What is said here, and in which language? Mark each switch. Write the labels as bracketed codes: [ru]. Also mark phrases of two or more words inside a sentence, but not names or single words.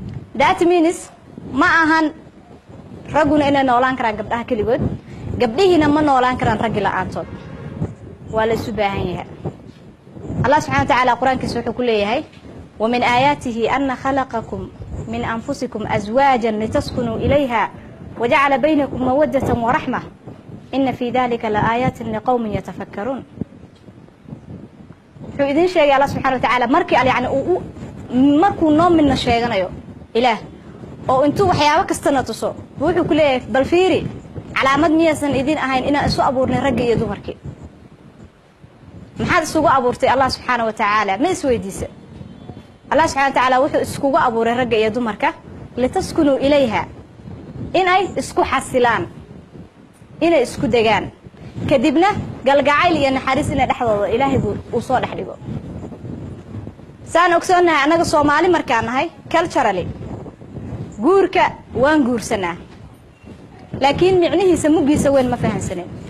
[en] that means [so] ma ahan raguna inay noolaan karaan gabdhaha kaligood gabdhihiina ma noolaan karaan rag la'aantood waa la isu baahan yahay Allah [ar] سبحانه وتعالى [so] quraankiisa wuxuu ku leeyahay [ar] ومن آياته أن خلقكم من أنفسكم أزواجا لتسكنوا إليها وجعل بينكم مودة ورحمة إن في ذلك لآيات لقوم يتفكرون [so] wuxuu idin sheegay Allah [ar] سبحانه وتعالى [so] markii yani markuu noomina sheeganayo ilaah oo intuu waxyaabo kastana tuso wuxuu ku leeyahay bal fiiri calaamad miyaysan idin ahayn inaan isu abuurnay rag iyo dumarkii maxaad isugu abuurtay Allah [ar] سبحانه وتعالى [so] ma isweydiisa Allah [ar] سبحانه وتعالى [so] wuxuu iskugu abuuray rag iyo dumarka [ar] لتسكنوا إليها [so] inay isku xasilaan inay isku degaan kadibna galgacayl iyo naxariis inay dhaxdooda ilaahay uu soo dhaxdhigo saan ogsoonahay anaga Soomaali markaan nahay culturally guurka waan guursanaa laakiin micnihiisa mugiisa weyn ma fahansaneen